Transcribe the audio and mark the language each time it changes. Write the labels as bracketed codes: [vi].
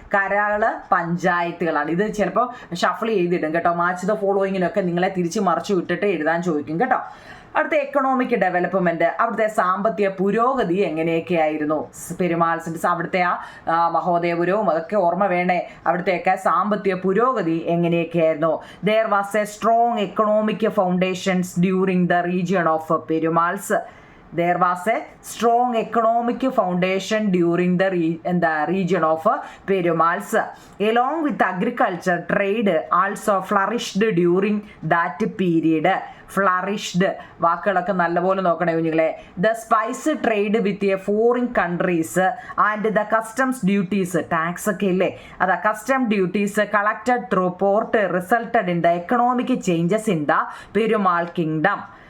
[ml] കരകള് പഞ്ചായത്തുകളാണ്. ഇത് ചിലപ്പോൾ ഷഫിൾ ചെയ്തിടും കേട്ടോ. മാച്ച് ദ ഫോളോയിങ്ങിനൊക്കെ നിങ്ങളെ തിരിച്ച് മറിച്ചു വിട്ടിട്ട് എഴുതാൻ ചോദിക്കും കേട്ടോ. അടുത്ത എക്കണോമിക് ഡെവലപ്മെന്റ്, അവിടുത്തെ സാമ്പത്തിക പുരോഗതി എങ്ങനെയൊക്കെയായിരുന്നു? പെരുമാൾസിന്റെ അവിടുത്തെ മഹോദയപുരവും അതൊക്കെ ഓർമ്മ വേണേ. അവിടുത്തെയൊക്കെ സാമ്പത്തിക പുരോഗതി എങ്ങനെയൊക്കെയായിരുന്നു? [en] There was a strong economic foundations during the region of Perumals. There was a strong economic foundation during the region of Perumals. Along with agriculture, trade also flourished during that period. [ml] Flourished വാക്കുകളൊക്കെ നല്ലപോലെ നോക്കണേ കുഞ്ഞുങ്ങളെ. [en] the spice trade with a foreign countries and the customs duties, tax [ml] ഒക്കെ ഇല്ലേ, അതാ [en] Custom duties collected through port resulted in the economic changes in the Perumal kingdom.